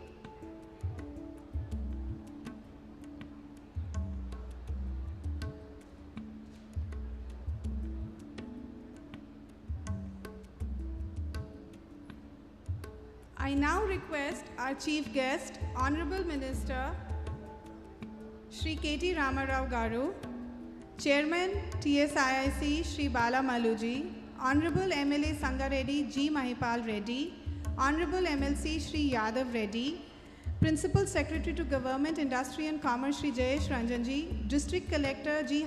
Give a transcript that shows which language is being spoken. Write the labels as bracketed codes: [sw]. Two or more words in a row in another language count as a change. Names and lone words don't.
[en] I now request our chief guest, Honorable Minister Shri K.T. Ramarao Garu, Chairman TSIIC Shri Bala Maluji, Honorable MLA Sangareddy G. Mahipal Reddy, Honorable MLC Shri Yadav Reddy, Principal Secretary to Government, Industry and Commerce Shri Jayesh Ranjanji, District Collector G.